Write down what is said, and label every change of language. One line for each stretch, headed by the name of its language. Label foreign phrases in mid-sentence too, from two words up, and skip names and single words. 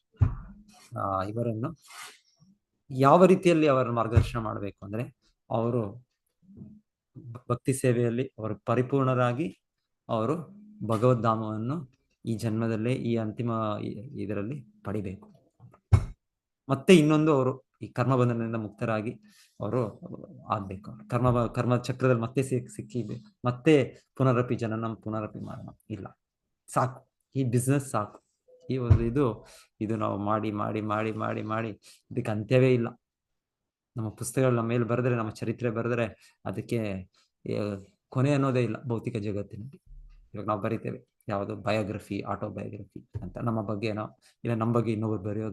Kannada: ಇವರನ್ನು ಯಾವ ರೀತಿಯಲ್ಲಿ ಅವರ ಮಾರ್ಗದರ್ಶನ ಮಾಡಬೇಕು ಅಂದ್ರೆ, ಅವರು ಭಕ್ತಿ ಸೇವೆಯಲ್ಲಿ ಅವರು ಪರಿಪೂರ್ಣರಾಗಿ ಅವರು ಭಗವದ್ಧಾಮವನ್ನು ಈ ಜನ್ಮದಲ್ಲೇ ಈ ಅಂತಿಮ ಇದರಲ್ಲಿ ಪಡಿಬೇಕು. ಮತ್ತೆ ಇನ್ನೊಂದು ಅವರು ಈ ಕರ್ಮಬಂಧನದಿಂದ ಮುಕ್ತರಾಗಿ ಅವರು ಆಗ್ಬೇಕು. ಕರ್ಮ ಚಕ್ರದಲ್ಲಿ ಮತ್ತೆ ಸಿಕ್ಕಿ ಮತ್ತೆ
Sanskrit: ಪುನರಪಿ ಜನನಂ ಪುನರಪಿ ಮರಣ
Kannada: ಇಲ್ಲ, ಸಾಕು, ಈ ಬಿಸ್ನೆಸ್ ಸಾಕು, ಈ ಒಂದು ಇದು ನಾವು ಮಾಡಿ ಮಾಡಿ ಮಾಡಿ ಮಾಡಿ ಮಾಡಿ ಇದಕ್ಕೆ ಅಂತ್ಯವೇ ಇಲ್ಲ. ನಮ್ಮ ಪುಸ್ತಕಗಳು ನಮ್ಮ ಮೇಲೆ ಬರೆದ್ರೆ, ನಮ್ಮ ಚರಿತ್ರೆ ಬರೆದ್ರೆ ಅದಕ್ಕೆ ಕೊನೆ ಅನ್ನೋದೇ ಇಲ್ಲ ಭೌತಿಕ ಜಗತ್ತಿನಲ್ಲಿ. ಇವಾಗ ನಾವು ಬರಿತೇವೆ ಯಾವುದು ಬಯೋಗ್ರಫಿ, ಆಟೋಬಯೋಗ್ರಫಿ ಅಂತ ನಮ್ಮ ಬಗ್ಗೆ ಇಲ್ಲ ನಮ್ಮ ಬಗ್ಗೆ ಇನ್ನೊಬ್ರು ಬರೆಯೋದು.